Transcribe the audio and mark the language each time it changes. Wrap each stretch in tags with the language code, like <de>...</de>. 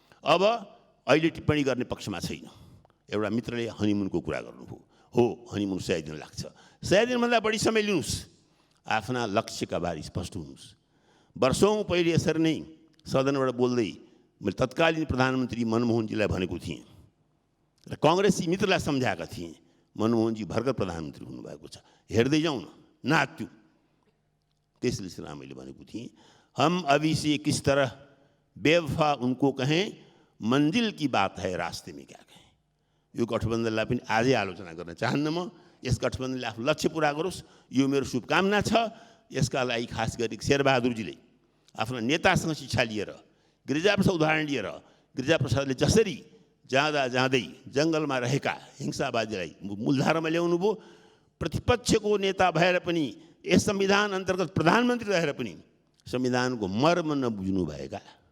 <ne>अब अहिले टिप्पणी गर्ने पक्षमा छैन। एउटा मित्रले हनीमुनको कुरा गर्नुभयो, हो हनीमुन 100 दिन लाग्छ। 100 दिनभन्दा बढी समय लिनुहोस्, आफ्ना लक्ष्यका बारे स्पष्ट हुनुहोस्। वर्षौँ पहिले यसरी नै सदनबाट बोल्दै मैले तत्कालीन प्रधानमन्त्री मनमोहनजीलाई भनेको थिएँ र काङ्ग्रेसी मित्रलाई सम्झाएका थिएँ, मनमोहनजी भर्खर प्रधानमन्त्री हुनुभएको छ, हेर्दै जाउँ न, नाच्यौँ। त्यस सिलसिलामा मैले भनेको थिएँ,</ne> <hi>हम अभी से किस तरह बेवफा उनको कहें, मंजिल की बात है रास्ते में क्या कहें।</hi> <ne>यो गठबन्धनलाई पनि आजै आलोचना गर्न चाहन्न म। यस गठबन्धनले आफ्नो लक्ष्य पुरा गरोस्, यो मेरो शुभकामना छ। यसका लागि खास गरी शेरबहादुरजीले आफ्नो नेतासँग शिक्षा लिएर, गिरिजाप्रसाद उदाहरण लिएर, गिरिजाप्रसादले जसरी जाँदा जाँदै जङ्गलमा रहेका हिंसावादीलाई मूलधारामा ल्याउनु भयो, प्रतिपक्षको नेता भएर पनि यस संविधान अन्तर्गत प्रधानमन्त्री रहेर पनि संविधानको मर्म नबुझ्नुभएका</ne>